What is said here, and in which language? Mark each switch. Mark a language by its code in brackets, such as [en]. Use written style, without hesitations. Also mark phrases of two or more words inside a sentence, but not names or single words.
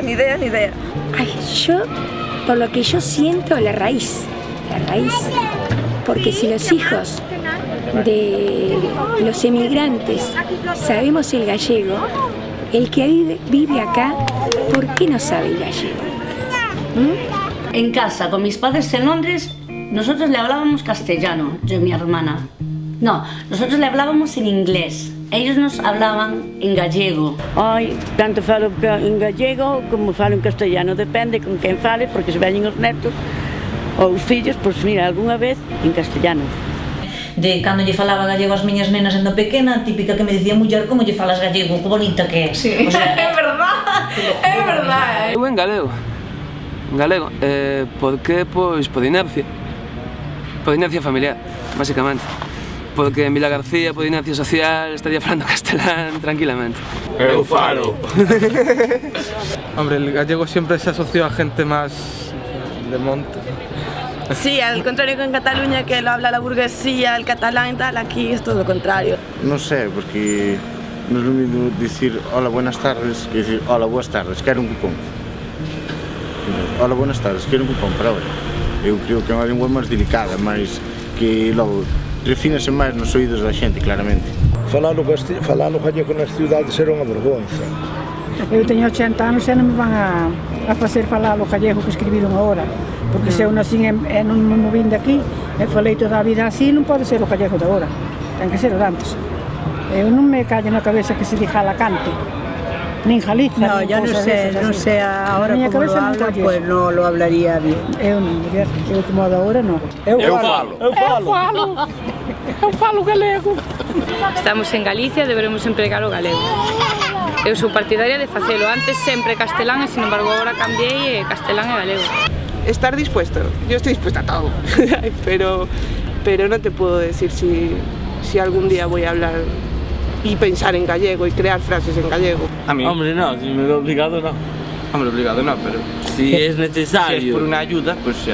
[es] Ay, yo, por lo que yo siento, la raíz, porque si los hijos de los emigrantes sabemos el gallego, el que vive acá, ¿por qué no sabe el gallego? En casa, con mis padres en Londres, nosotros le hablábamos castellano, yo y mi hermana. No, nosotros le hablábamos en inglés. Ellos nos hablaban en gallego. [gl] Ai, tanto falo en gallego como falo en castellano, depende con quen fale, porque se veñen os netos ou os fillos, pois mira, algunha vez en castellano. De cando lle falaba gallego ás miñas nenas sendo pequena, típica que me dicía muller, como lle falas gallego, que bonita que é. [es] Sí, o sea, [gl] é verdade. Eu en galego, porque, pois, por inercia familiar, basicamente. Porque en Vila García, por inercia social, estaría falando castelán tranquilamente. Eu falo. [es] Hombre, el gallego siempre se asoció a gente más de monte. Sí, al contrario que en Cataluña, que lo habla la burguesía, el catalán y tal, aquí es todo lo contrario. No sé, porque no es lo mismo decir hola, buenas tardes, que decir hola, buenas tardes, [gl] quero un cupón. [es] Hola, buenas tardes, [gl] quero un cupón [es] para hoy. [gl] Eu creo que é unha lingua máis delicada, máis que logo refínase máis nos oídos da xente, claramente. Falar o gallego nas cidades era unha vergonza. Eu teño 80 anos e non me van a facer falar o gallego que escribiron agora, porque se eu nací e non me movín de aquí e falei toda a vida así, non pode ser o gallego de agora, ten que ser o de antes. Eu non me callo na cabeza que se diga Alacante, nin Galiza, [es] no, ya no sé ahora como lo hablo, pues no lo hablaría bien. [gl] Eu non, eu como de agora non. Eu falo galego. Estamos en Galicia, deberemos empregar o galego. Eu sou partidaria de facelo, antes sempre castelán e sin embargo agora cambiei castelán e galego. [es] Estar dispuesto, yo estoy dispuesta a todo, pero no te puedo decir si algún día voy a hablar y pensar en gallego y crear frases en gallego. A mí. Hombre, no, si me veo obligado, no. Hombre, obligado no, pero si es necesario. Si es por una ayuda, pues ya.